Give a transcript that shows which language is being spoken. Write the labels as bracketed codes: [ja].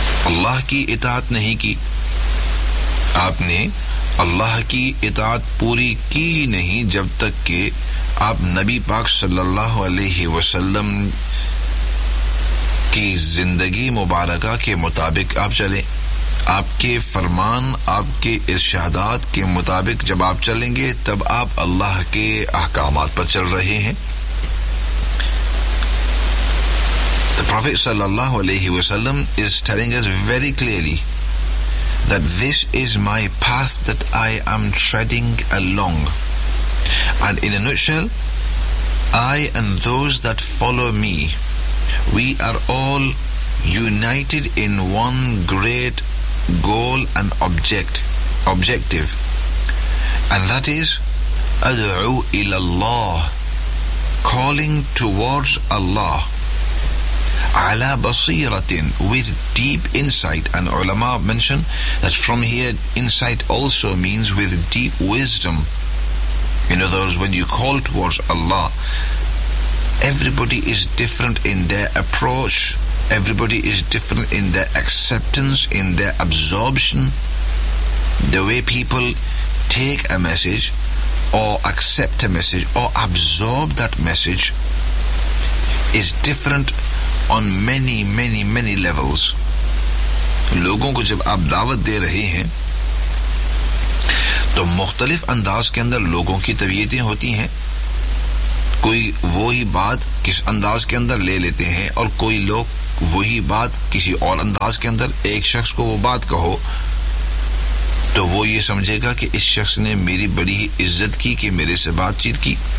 [ur] اللہ کی اطاعت نہیں کی، آپ نے اللہ کی اطاعت پوری کی ہی نہیں جب تک کہ آپ نبی پاک صلی اللہ علیہ وسلم کی زندگی مبارکہ کے مطابق آپ چلیں، آپ کے فرمان، آپ کے ارشادات کے مطابق جب آپ چلیں گے تب آپ اللہ کے احکامات پر چل رہے ہیں۔ [en] The Prophet sallallahu alayhi wa sallam is telling us very clearly that this is my path that I am treading along. And in a nutshell, I and those that follow me, we are all united in one great goal and objective, and that is [ar] ad'u ila Allah, [en] calling towards Allah, [ar] ala basiratin, [en] with deep insight. And ulama mention that from here insight also means with deep wisdom. In other words, when you call towards Allah, everybody is different in their approach, everybody is different in their acceptance, in their absorption, the way people take a message or accept a message or absorb that message is different on many many many levels. [ur] لوگوں کو جب آپ دعوت دے رہے ہیں تو مختلف انداز کے اندر لوگوں کی طبیعتیں ہوتی ہیں، کوئی وہی بات کس انداز کے اندر لے لیتے ہیں اور کوئی لوگ وہی بات کسی اور انداز کے اندر، ایک شخص کو وہ بات کہو تو وہ یہ سمجھے گا کہ اس شخص نے میری بڑی عزت کی کہ میرے سے بات چیت کی،